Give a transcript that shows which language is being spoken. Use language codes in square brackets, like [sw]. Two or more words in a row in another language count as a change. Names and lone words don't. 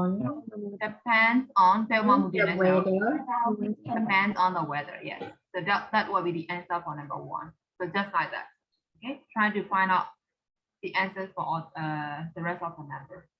[en] depends on [my] ဘယ်မှာမူတည်လဲ [en] the [my] ဆိုတော့ [en] weather depends on the weather yes so that will be the answer for number 1 so just like that okay try to find out the answers for all the rest of the numbers